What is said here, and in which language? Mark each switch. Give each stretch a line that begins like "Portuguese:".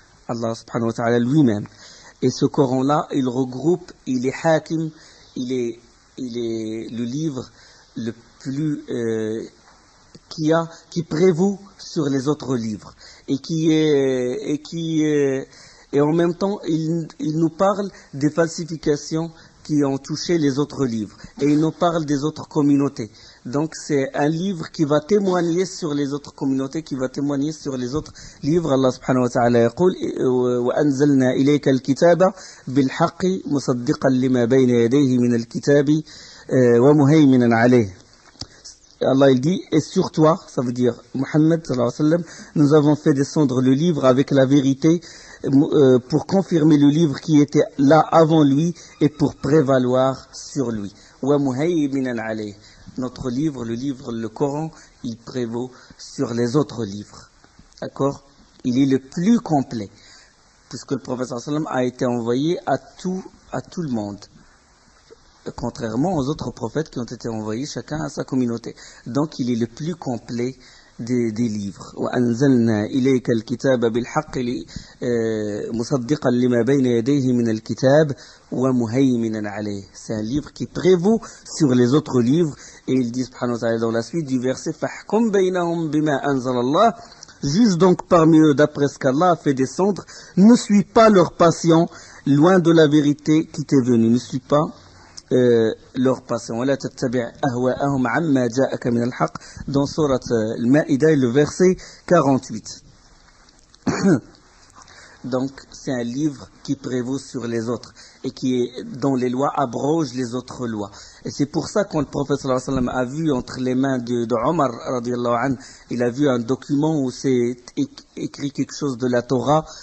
French: Allah subhanahu wa ta'ala lui-même. Et ce Coran-là, il regroupe, il est hakim, il est le livre le plus qui prévaut sur les autres livres et en même temps il nous parle des falsifications qui ont touché les autres livres, et il nous parle des autres communautés. Donc c'est un livre qui va témoigner sur les autres communautés, qui va témoigner sur les autres livres.
Arabic: Allah subhanahu wa ta'ala يقول وأنزلنا إليك الكتاب بالحق مصدقا لما بين يديه من الكتاب ومهيمنا عليه.
French: Allah il dit, et sur toi, ça veut dire Muhammad sallallahu alayhi wa sallam, nous avons fait descendre le livre avec la vérité pour confirmer le livre qui était là avant lui et pour prévaloir sur lui.
Arabic: Wa muhayminan alayh.
French: Notre livre, le Coran, il prévaut sur les autres livres. D'accord? Il est le plus complet, puisque le prophète sallallahu alayhi wa sallam a été envoyé à tout le monde, contrairement aux autres prophètes qui ont été envoyés chacun à sa communauté. Donc il est le plus complet des livres.
Arabic: وأنزلنا إليك الكتاب بالحق مصدقا لما بين يديه من الكتاب ومهيمنا عليه.
French: C'est un livre qui prévaut sur les autres livres, et il dit subhanahu wa ta'ala dans la suite du verset
Arabic: فاحكم بينهم بما أنزل الله
French: Juge donc parmi eux d'après ce qu'Allah a fait descendre, ne suis pas leur passion, loin de la vérité qui t'est venue. Ne suis pas leur passion.
Arabic: ولا تتبع أهواءهم عما جاءك من الحق
French: dans sourate Al-Ma'ida, le verset 48. Donc, c'est un livre qui prévaut sur les autres et dont les lois abrogent les autres lois. Et c'est pour ça quand le prophète sallallahu alayhi wa sallam a vu entre les mains de Omar radiyallahu anhu, il a vu un document où c'est écrit quelque chose de la Torah.